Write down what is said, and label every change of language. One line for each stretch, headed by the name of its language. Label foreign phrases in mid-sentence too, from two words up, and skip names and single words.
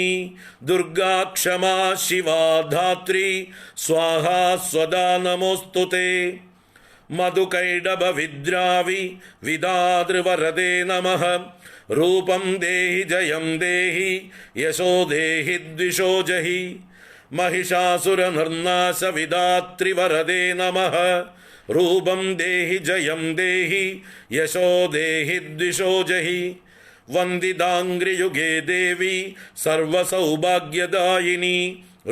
Sanskrit: ദുർഗാ ക്ഷമാ ശിവാ ധാത്രി സ്വാഹാ സ്വദാ നമോസ്തുതേ. മധുകൈടഭ വിദ്രാവി വിദാതൃവരദേ നമഃ. രൂപം ദേഹി ജയം ദേഹി യശോ ദേഹി ദ്വിഷോ ജഹി. महिषासुर निर्नाश विदात्रिवरदे नमः. रूपं देहि जयं देहि यशो देहि द्विषो जहि. वन्दिताङ्घ्रियुगे देवी सर्वसौभाग्यदायिनी.